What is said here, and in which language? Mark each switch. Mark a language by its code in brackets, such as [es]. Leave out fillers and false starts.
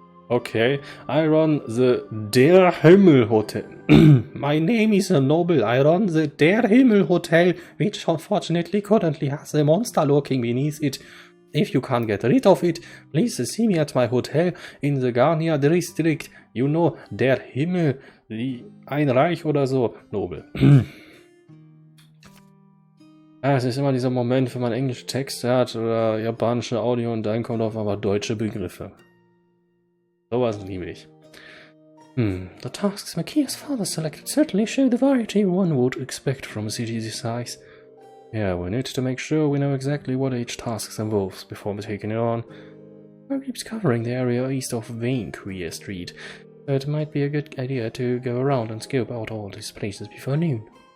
[en] Okay, I run the Der Himmel Hotel. My name is Noble. I run the Der Himmel Hotel, which unfortunately currently has a monster lurking beneath it. If you can't get rid of it, please see me at my hotel in the Garnia District. You know, [de] Der Himmel, ein Reich oder so. Noble. Ja, es ist immer dieser Moment, wenn man englische Texte hat oder japanische Audio und dann kommt auf einmal deutsche Begriffe. Sowas liebe ich. [en] The tasks Makia's father selected certainly show the variety one would expect from a city this size. Yeah, we need to make sure we know exactly what each task involves before we taking it on. It keeps covering the area east of Vainqueer Street, so it might be a good idea to go around and scope out all these places before noon.